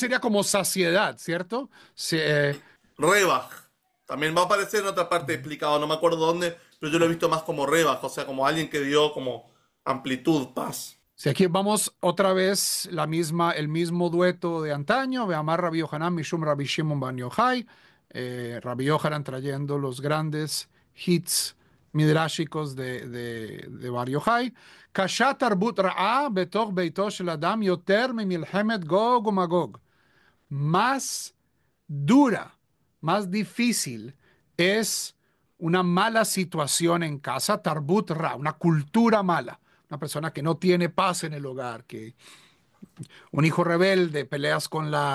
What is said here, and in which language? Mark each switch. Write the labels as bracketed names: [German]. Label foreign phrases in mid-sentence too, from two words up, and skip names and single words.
[Spanish] sería como saciedad, ¿cierto? Rebaj. También va a aparecer en otra parte explicado, no me acuerdo dónde, pero yo lo he visto más como Rebaj, o sea, como alguien que dio como amplitud, paz. Si aquí vamos otra vez el mismo dueto de antaño, [Hebrew] באמר רבי יוחנן משום רבי שמעון בר יוחאי, [Spanish] Rabbi Yohanan trayendo los grandes hits midrashicos de Bar Yochai. [Hebrew] קשה תרבות רעה בתוך ביתו של אדם יותר ממלחמת גוג ומגוג. [Spanish] Más dura, más difícil es una mala situación en casa, [Hebrew] תרבות רע, [Spanish] una cultura mala, una persona que no tiene paz en el hogar, que un hijo rebelde, peleas con